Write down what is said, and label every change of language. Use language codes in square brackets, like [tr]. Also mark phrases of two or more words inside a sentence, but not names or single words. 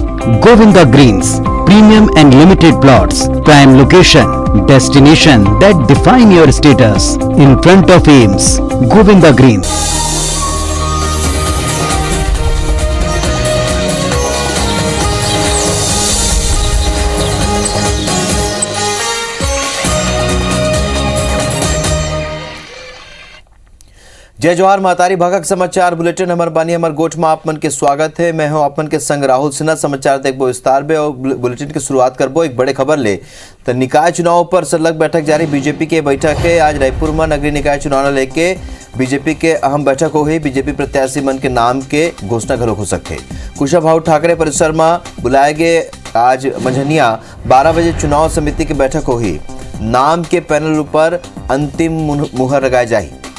[en] Govinda Greens, premium and limited plots, prime location, destination that define your status. In front of Ames, Govinda Greens. [hne] जय जोहार महतारी भागक समाचार बुलेटिन हमार बानी हमार गोठ में आप मन के स्वागत है। मैं हूं आपन के संग राहुल सिन्हा। समाचार देखबो विस्तार में और बुलेटिन की शुरुआत करबो एक बड़े खबर ले। तो निकाय चुनाव पर सलग बैठक जारी। बीजेपी के बैठक है आज रायपुर में। नगरीय निकाय चुनाव लेके बीजेपी के अहम बैठक हो गई। बीजेपी प्रत्याशी मन के नाम के घोषणा घलो हो सकते। कुशाभाऊ ठाकरे परिसर में बुलाए गए आज मंझनिया 12 बजे चुनाव समिति की बैठक होगी। नाम के पैनल पर अंतिम मुहर लगाई जाए।